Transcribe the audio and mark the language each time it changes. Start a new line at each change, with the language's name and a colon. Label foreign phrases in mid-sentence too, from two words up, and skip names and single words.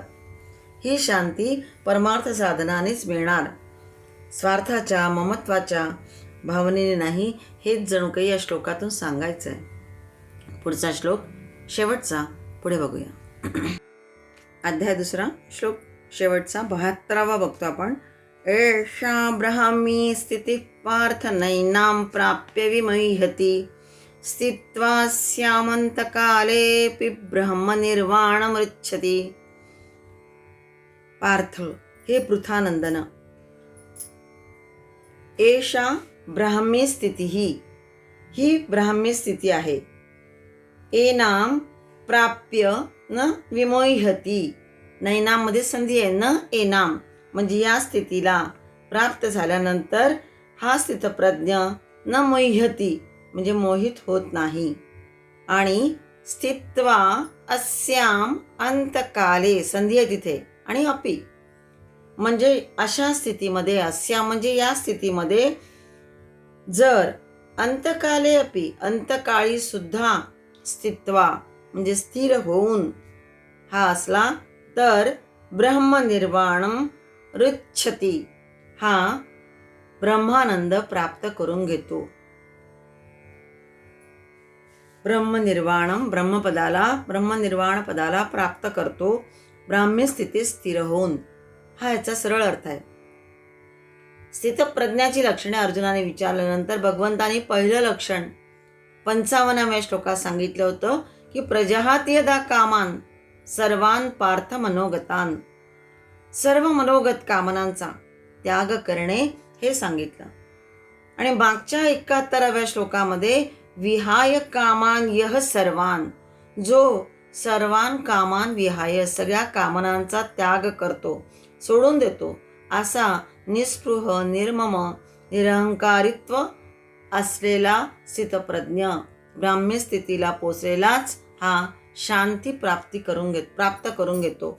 Marathi: ही शांती परमार्थ साधनानेच मिळणार, स्वार्थाच्या, ममत्वाच्या भावनेने नाही. हेच जणू काही या श्लोकातून सांगायचं आहे. पुढचा श्लोक शेवटचा पुढे बघूया. अध्याय 2 श्लोक शेवटचा 72वा बघतो आपण.
Sanskrit: एषा ब्राह्मी स्थिती पार्थ नैनां प्राप्य विमह्यति स्थित्वा स्यामन्तकालेऽपि ब्रह्मनिर्वाणमृच्छति.
Marathi: पार्थ, हे पृथानंदन,
Sanskrit: एषा ब्राह्मी स्थिती,
Marathi: ही ब्राह्मी स्थिती आहे.
Sanskrit: एनाम प्राप्य न विमोह्यति,
Marathi: नैनामध्ये संधी आहे, न एनाम म्हणजे या स्थितीला प्राप्त झाल्यानंतर हा स्थितप्रज्ञ
Sanskrit: न मोह्यति
Marathi: म्हणजे मोहित होत नाही.
Sanskrit: आणि स्थित्वा अस्याम अंतकाले,
Marathi: संधी आहे तिथे, आणि अपि म्हणजे अशा स्थितीमध्ये, अस्या म्हणजे या स्थितीमध्ये, जर
Sanskrit: अंतकाले अपि
Marathi: अंतकाळी सुद्धा स्थित्वा म्हणजे स्थिर होऊन हा असला तर
Sanskrit: ब्रह्मनिर्वाणम ऋच्छति,
Marathi: हा ब्रह्मानंद प्राप्त करून घेतो. ब्रह्मनिर्वाणम, ब्रह्मनिर्वाण पदाला प्राप्त करतो ब्राह्मी स्थितीत स्थिर होऊन. हा याचा सरळ अर्थ आहे. स्थितप्रज्ञाची लक्षणे अर्जुनाने विचारल्यानंतर भगवंतांनी पहिलं लक्षण 55व्या श्लोकात सांगितलं होतं की
Sanskrit: प्रजहाति यदा कामान सर्वान पार्थ मनोगतान,
Marathi: सर्व मनोगत कामनांचा त्याग करणे हे सांगितलं. आणि मागच्या 71व्या श्लोकामध्ये
Sanskrit: विहाय कामान यह सर्वान,
Marathi: जो
Sanskrit: सर्वान कामान विहाय
Marathi: सगळ्या कामनांचा त्याग करतो, सोडून देतो, असा निस्पृह, निर्मम, निरहंकारित्व असलेला स्थितप्रज्ञ ब्राह्मी स्थितीला पोचलेलाच हा शांती प्राप्त करून घेतो.